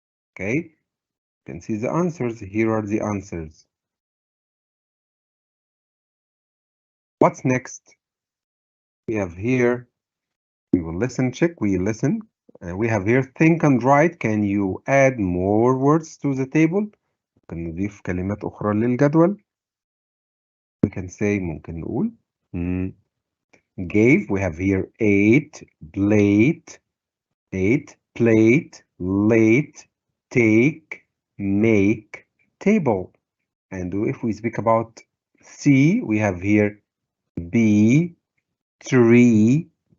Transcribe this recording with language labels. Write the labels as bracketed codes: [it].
[en] Okay, you can see the answers. Here are the answers. What's next? We have here, we will listen, check, we listen. We have here think and write. Can you add more words to the table? [ar] ممكن نضيف كلمات أخرى للجدول. [en] We can say [ar] ممكن نقول [en] gave. We have here ate, plate, late, take, make, table. And if we speak about see, we have here be, tree,